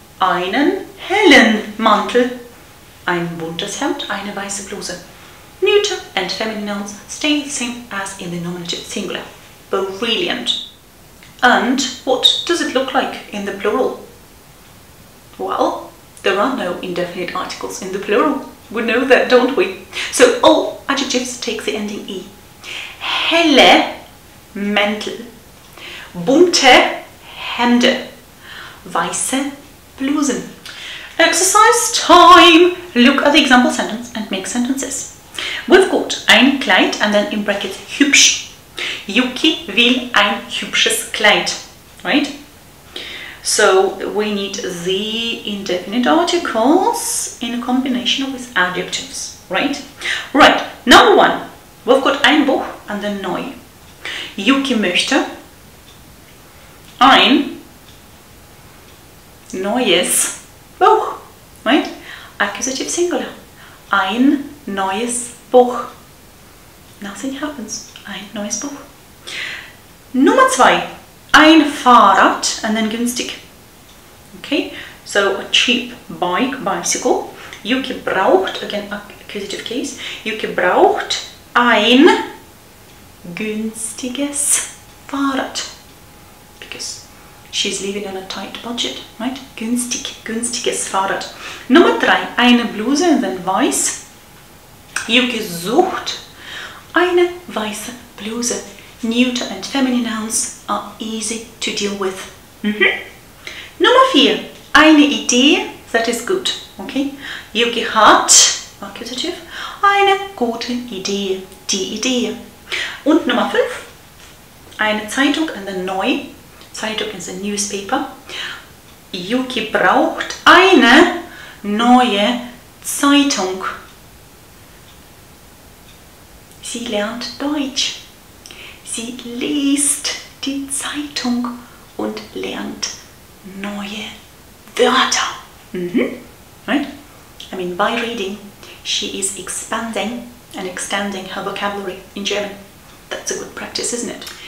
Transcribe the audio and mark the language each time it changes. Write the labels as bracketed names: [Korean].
[German] Einen hellen Mantel, ein buntes Hemd, eine weiße Bluse. [English] Neuter and feminine nouns stay the same as in the nominative singular. Brilliant. And what does it look like in the plural? Well, there are no indefinite articles in the plural. We know that, don't we? So all adjectives take the ending e. [German] Helle Mäntel, bunte Hemde, weiße Blusen. [English] Exercise time! Look at the example sentence and make sentences. We've got ein Kleid and then in brackets hübsch. [German] Yuki will ein hübsches Kleid, right? [English] So we need the indefinite articles in combination with adjectives, right? Right, number one, we've got ein Buch and then neu. [German] Yuki möchte ein neues Buch, right? [English] Accusative singular. [German] Ein neues Buch. [English] Nothing happens. [German] Ein neues Buch. Nummer zwei. [English] Ein Fahrrad and then günstig. Okay, so a cheap bicycle. [German] Yuki braucht, [English] again accusative case, [German] Yuki braucht ein günstiges Fahrrad. [English] Because she's living on a tight budget, right? [German] Günstiges Fahrrad. Nummer drei. Eine Bluse [English] and then [German] weiß. Yuki sucht eine weiße Bluse. [English] Neuter and feminine nouns are easy to deal with. [German] Nummer 4. Eine Idee [English] that is good. [German] Okay? Yuki hat, accusative, eine gute Idee. Die Idee. Und Nummer 5. Eine Zeitung [English] and then [German] neu. [English] Zeitung is a newspaper. [German] Yuki braucht eine neue Zeitung. Sie lernt Deutsch. Sie liest die Zeitung und lernt neue Wörter. [English] Right? I mean, by reading, she is expanding and extending her vocabulary in German. That's a good practice, isn't it?